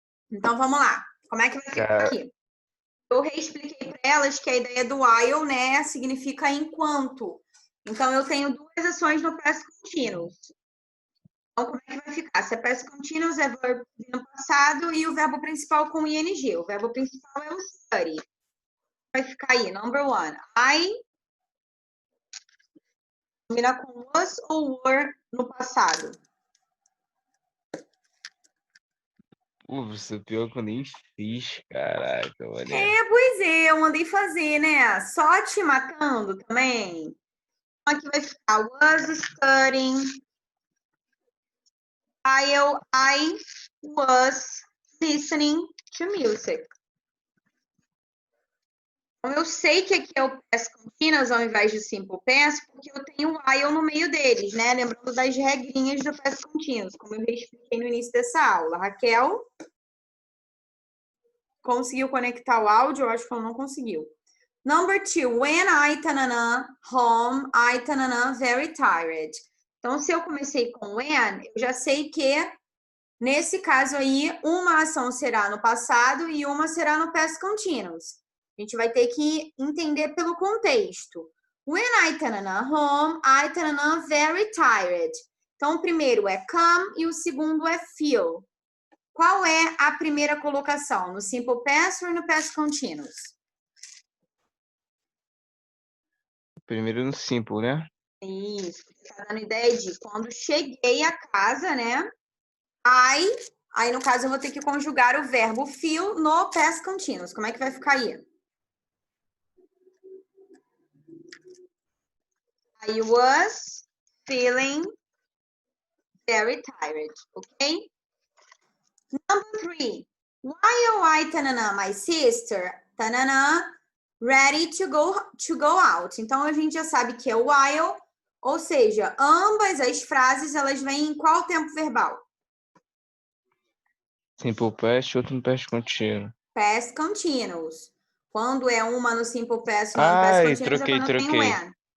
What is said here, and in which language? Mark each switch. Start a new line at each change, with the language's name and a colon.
Portuguese: Então, vamos lá. Como é que vai ficar aqui? Eu reexpliquei para elas que a ideia do while, né, significa enquanto. Então, eu tenho duas ações no past continuous. Então, como é que vai ficar? Se é past continuous, é verbo no passado e o verbo principal com ing. O verbo principal é o study. Vai ficar aí, number one. I combina com was ou were no passado. Você pior que eu nem fiz, caraca, olha. Pois é, eu mandei fazer, né? Só te matando também. Então, aqui vai ficar
English: was studying while I was listening to music.
Portuguese: Então, eu sei que aqui é o past continuous ao invés de simple past, porque eu tenho o while no meio deles, né? Lembrando das regrinhas do past continuous, como eu expliquei no início dessa aula. Raquel conseguiu conectar o áudio? Eu acho que ela não conseguiu.
English: Number two, when I tanana home, I tanana very tired.
Portuguese: Então, se eu comecei com when, eu já sei que nesse caso aí, uma ação será no passado e uma será no past continuous. A gente vai ter que entender pelo contexto.
English: When I tanana home, I tanana very tired.
Portuguese: Então, o primeiro é come e o segundo é feel. Qual é a primeira colocação? No simple past ou no past continuous? Primeiro no simple, né? Isso, tá dando ideia de quando cheguei a casa, né? Aí, no caso, eu vou ter que conjugar o verbo feel no past continuous. Como é que vai ficar aí?
English: I was feeling very tired, ok? Number three. While I, tanana, my sister, tanana, ready to go out.
Portuguese: Então, a gente já sabe que é while, ou seja, ambas as frases, elas vêm em qual tempo verbal? Simple past, outro no past contínuo.
English: Past continuous.
Portuguese: Quando é uma no simple past e uma no past continuous, é quando eu tenho when.